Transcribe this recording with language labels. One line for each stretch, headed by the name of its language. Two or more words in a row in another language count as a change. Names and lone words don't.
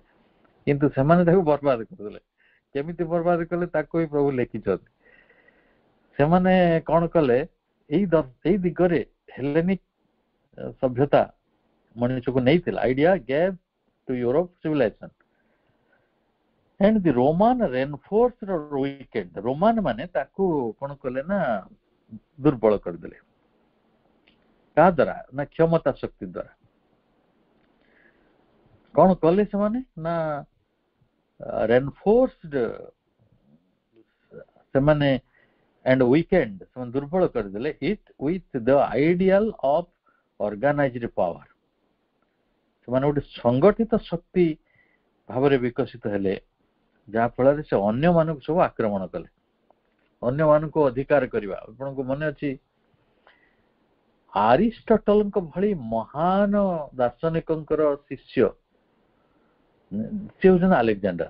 Odia: କିନ୍ତୁ ସେମାନେ ତାକୁ ବର୍ବାଦ କରିଦେଲେ। କେମିତି ବର୍ବାଦ କଲେ ତାକୁ ହିଁ ପ୍ରଭୁ ଲେଖିଛନ୍ତି। ସେମାନେ କଣ କଲେ, ଏଇ ଦିଗରେ ହେଲେନିକ ସଭ୍ୟତା ମଣିଷକୁ ନେଇଥିଲା।
English: idea gave to Europe civilization and the Roman reinforced or weakened.
Odia: ରୋମାନ ମାନେ ତାକୁ କଣ କଲେ ନା ଦୁର୍ବଳ କରିଦେଲେ। କାହା ଦ୍ୱାରା ନା କ୍ଷମତା ଶକ୍ତି ଦ୍ୱାରା। କଣ କଲେ ସେମାନେ ନା reinforced ସେମାନେ
English: and weakened,
Odia: ସେମାନେ ଦୁର୍ବଳ କରିଦେଲେ
English: it with the ideal of organized power।
Odia: ସେମାନେ ଗୋଟେ ସଂଗଠିତ ଶକ୍ତି ଭାବରେ ବିକଶିତ ହେଲେ, ଯାହା ଫଳରେ ସେ ଅନ୍ୟମାନଙ୍କୁ ସବୁ ଆକ୍ରମଣ କଲେ, ଅନ୍ୟମାନଙ୍କୁ ଅଧିକାର କରିବା। ଆପଣଙ୍କୁ ମନେ ଅଛି ଆରିଷ୍ଟଟଲଙ୍କ ଭଳି ମହାନ ଦାର୍ଶନିକଙ୍କର ଶିଷ୍ୟ ସେ ହଉଛନ୍ତି ଆଲେକ୍ଜାଣ୍ଡାର।